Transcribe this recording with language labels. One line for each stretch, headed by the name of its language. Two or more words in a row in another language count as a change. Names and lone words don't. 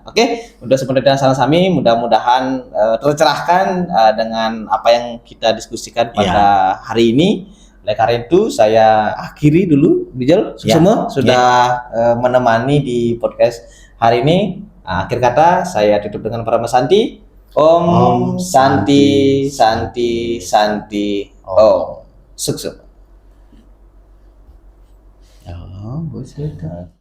Indonesian: Oke, udah seperti dan salah sami, mudah-mudahan tercerahkan dengan apa yang kita diskusikan pada hari ini. Oleh karena itu saya akhiri dulu, Bijal. Semua sudah menemani di podcast hari ini. Akhir kata saya tutup dengan Parama Santi.
Sanskrit: Om Santi Santi Santi Om.
Indonesian: Sukses. Oh,